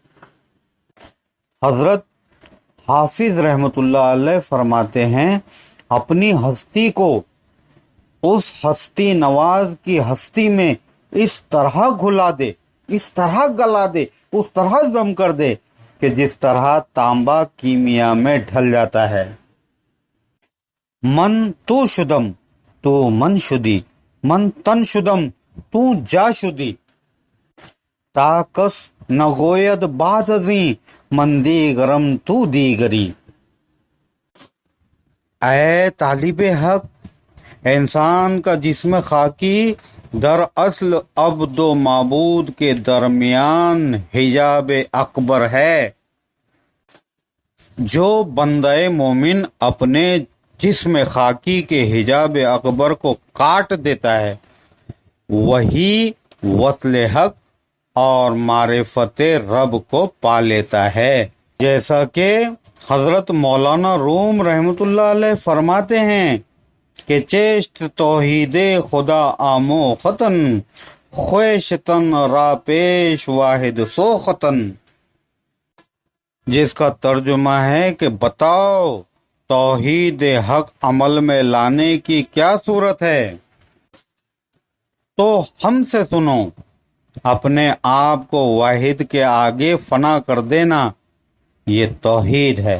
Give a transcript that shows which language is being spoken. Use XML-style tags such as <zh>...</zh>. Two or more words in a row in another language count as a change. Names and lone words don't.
<ur>حضرت حافظ رحمۃ اللہ علیہ فرماتے ہیں اپنی ہستی کو اس ہستی نواز کی ہستی میں اس طرح گھلا دے، اس طرح گلا دے، اس طرح ضم کر دے کہ جس طرح تانبا کیمیا میں ڈھل جاتا ہے۔</ur> <fa>من تو شدم تو من شدی، من تن شدم تو جا شدی، تاکس نگوید بات ازیں من دیگرم تو دیگری۔</fa> <ur>اے طالب حق، انسان کا جسم خاکی دراصل عبد و معبود کے درمیان حجاب اکبر ہے۔ جو بندہ مومن اپنے جسم خاکی کے حجاب اکبر کو کاٹ دیتا ہے وہی وصل حق اور معرفت رب کو پا لیتا ہے۔ جیسا کہ حضرت مولانا روم رحمۃ اللہ علیہ فرماتے ہیں کہ</ur> <fa>چیشت توحید خدا آموختن خویشتن را پیش واحد سوختن،</fa> <ur>جس کا ترجمہ ہے کہ بتاؤ توحید حق عمل میں لانے کی کیا صورت ہے؟ تو ہم سے سنو، اپنے آپ کو واحد کے آگے فنا کر دینا، یہ توحید ہے۔</ur>